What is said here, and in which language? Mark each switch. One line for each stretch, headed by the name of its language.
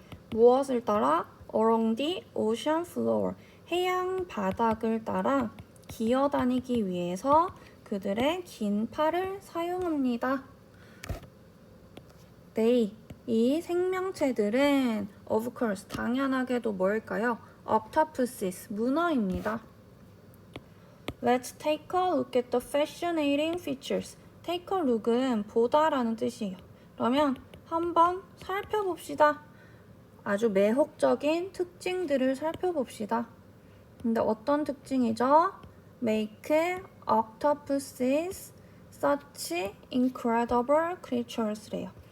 Korean: 무엇을 따라?
English: along the ocean floor,
Korean: 해양 바닥을 따라 기어다니기 위해서 그들의 긴 팔을 사용합니다. They, 이 생명체들은
English: of course,
Korean: 당연하게도 뭘까요? octopuses, 문어입니다.
English: Let's take a look at the fascinating features.
Korean: take a look은 보다라는 뜻이에요. 그러면 한번 살펴봅시다. 아주 매혹적인 특징들을 살펴봅시다. 근데 어떤 특징이죠?
English: Make octopuses such incredible creatures
Korean: 래요.